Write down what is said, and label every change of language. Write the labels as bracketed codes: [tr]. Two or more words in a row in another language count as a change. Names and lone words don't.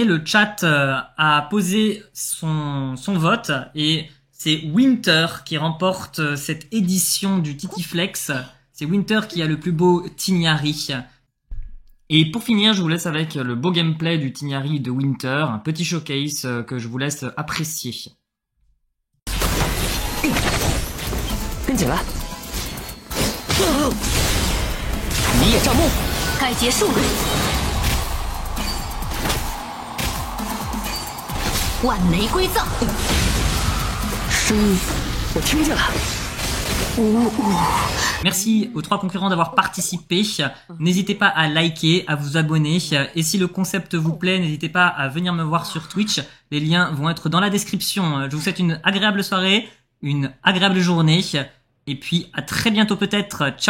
[fr] Le chat a posé son vote et c'est Winter qui remporte cette édition du Titiflex. C'est Winter qui a le plus beau Tignari. Et pour finir, je vous laisse avec le beau gameplay du Tignari de Winter, un petit showcase que je vous laisse apprécier. [zh] 跟紧来！你也照目，该结束了。万雷归藏，声音我听见了。 [fr] Merci aux 3 concurrents d'avoir participé. N'hésitez pas à liker, à vous abonner. Et si le concept vous plaît, n'hésitez pas à venir me voir sur Twitch. Les liens vont être dans la description. Je vous souhaite une agréable soirée, une agréable journée. Et puis à très bientôt peut-être.